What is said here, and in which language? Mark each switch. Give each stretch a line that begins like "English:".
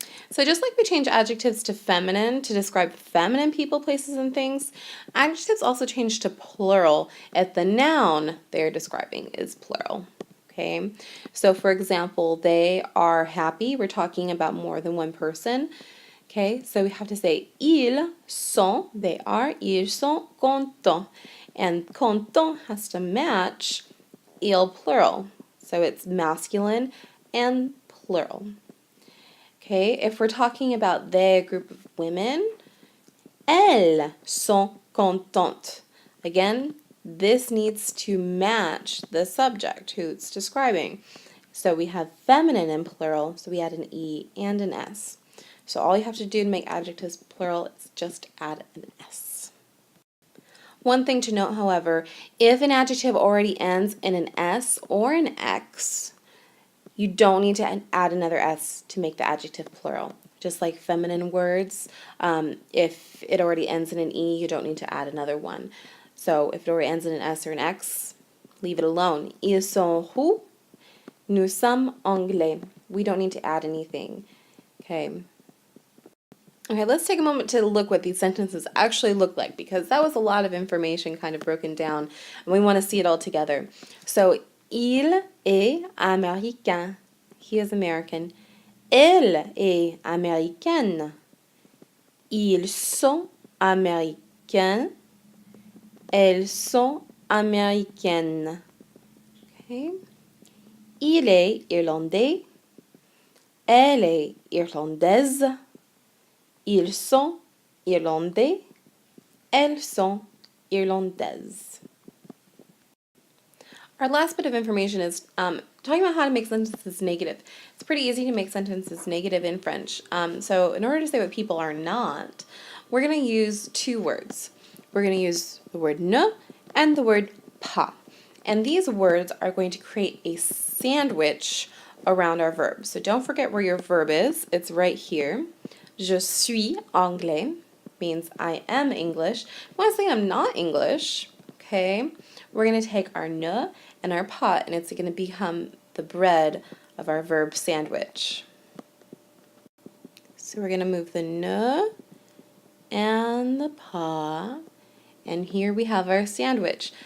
English: So just like we change adjectives to feminine to describe feminine people, places, and things, adjectives also change to plural if the noun they're describing is plural. Okay, so for example, they are happy. We're talking about more than one person. Okay, so we have to say ils sont, they are, ils sont contents. And content has to match il plural. So it's masculine and plural. Okay, if we're talking about they, a group of women, elles sont contentes. Again, this needs to match the subject who it's describing. So we have feminine in plural, so we add an E and an S. So all you have to do to make adjectives plural is just add an S. One thing to note, however, if an adjective already ends in an S or an X, you don't need to add another S to make the adjective plural. Just like feminine words, if it already ends in an E, you don't need to add another one. So if it already ends in an S or an X, leave it alone.
French: Ils sont roux, nous sommes anglais.
English: We don't need to add anything. Okay. Okay, let's take a moment to look what these sentences actually look like, because that was a lot of information kind of broken down, and we want to see it all together. So, il est américain. He is American.
French: Elle est américaine. Ils sont américains. Elles sont américaines. Okay. Il est irlandais. Elle est irlandaise. Ils sont irlandais. Elles sont irlandaises.
English: Our last bit of information is talking about how to make sentences negative. It's pretty easy to make sentences negative in French. So in order to say what people are not, we're going to use two words. We're going to use the word ne and the word pas. And these words are going to create a sandwich around our verb. So don't forget where your verb is. It's right here. Je suis anglais means I am English. When I say I'm not English, okay, we're going to take our ne and our pas, and it's going to become the bread of our verb sandwich. So we're going to move the ne and the pas, and here we have our sandwich.